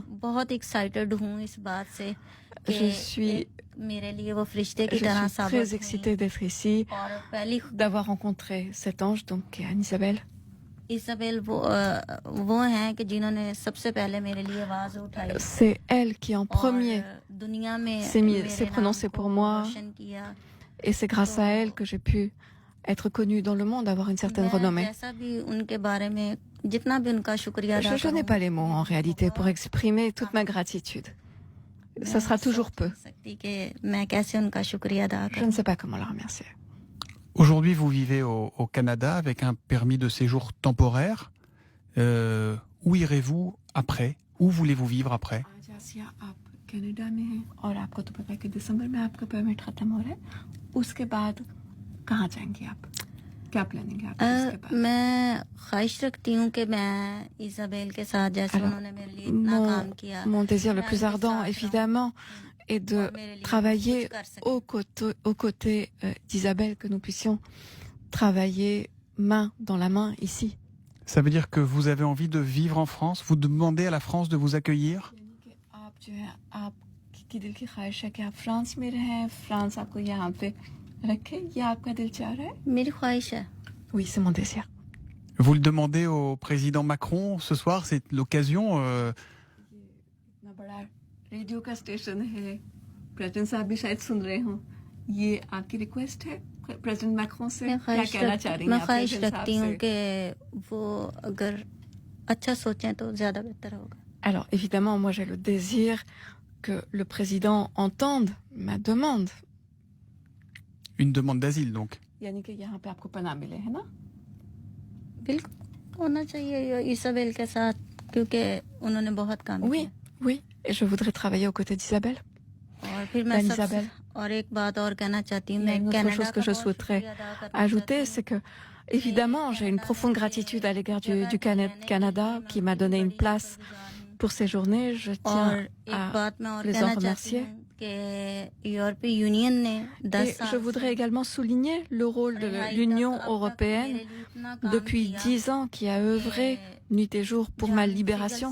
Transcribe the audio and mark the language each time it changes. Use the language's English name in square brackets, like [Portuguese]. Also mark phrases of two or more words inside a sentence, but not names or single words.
[Hindi] बहुत एक्साइटेड हूँ इस बात से [French] Je suis très excitée d'être ici, d'avoir rencontré cet ange, donc qui est Anne-Isabelle. [Hindi] इसाबेल वो हैं कि जिन्होंने सबसे पहले मेरे लिए आवाज उठाई. [French] C'est elle qui en premier [Hindi] दुनिया में [French] s'est prononcée pour moi, et c'est grâce à elle que j'ai pu être connue dans le monde, avoir une certaine renommée. Je n'ai pas les mots en réalité pour exprimer toute ma gratitude. Ça sera toujours peu. Je ne sais pas comment la remercier. Aujourd'hui, vous vivez au Canada avec un permis de séjour temporaire. Où irez-vous après? Où voulez-vous vivre après? [Hindi] कनाडा में हैं और आपको तो पता है कि दिसंबर में आपका परमिट खत्म हो रहा है उसके बाद कहाँ जाएंगे आप क्या प्लानिंग है आपकी उसके बाद मैं ख्वाहिश रखती हूँ कि मैं इसाबेल के साथ जैसे उन्होंने मेरे लिए इतना काम किया [French] mon désir le plus ardent évidemment est de travailler aux côtés d'Isabelle, que nous puissions travailler main dans la main ici. Ça veut dire que vous avez envie de vivre en France? Vous demandez à la France de vous accueillir? [Hindi] जो है आपकी दिल की ख्वाहिश है कि आप फ्रांस में रहें फ्रांस आपको यहाँ पे रखे ये आपका दिल चाह रहा है मेरी ख्वाहिश है [French] Oui, c'est mon désir. Vous le demandez au président Macron ce soir, c'est l'occasion. [Hindi] इतना बड़ा रेडियो का स्टेशन है प्रेसिडेंट साहब भी शायद सुन रहे हों ये आपकी रिक्वेस्ट है प्रेसिडेंट मैक्रोन से क्या कहना चाह रही हैं मैं ख्वाहिश रखती हूँ कि वो अगर अच्छा सोचें तो ज्यादा बेहतर होगा. [French] Alors évidemment, moi j'ai le désir que le président entende ma demande. Une demande d'asile donc. [Hindi] यानी कि यहाँ पे आपको पनाह मिले है ना बिल्कुल होना चाहिए इसाबेल के साथ क्योंकि उन्होंने बहुत काम किया. [French] Oui, oui, et je voudrais travailler aux côtés d'Isabelle. [Hindi] और फिर मैं और एक बात और कहना चाहती हूँ मैं [French] Une autre chose que je souhaiterais ajouter, c'est que évidemment j'ai une profonde gratitude à l'égard du Canada qui m'a donné une place pour ces journées. Je tiens à les en remercier. Et je voudrais également souligner le rôle de l'Union européenne depuis 10 ans qui a œuvré nuit et jour pour ma libération.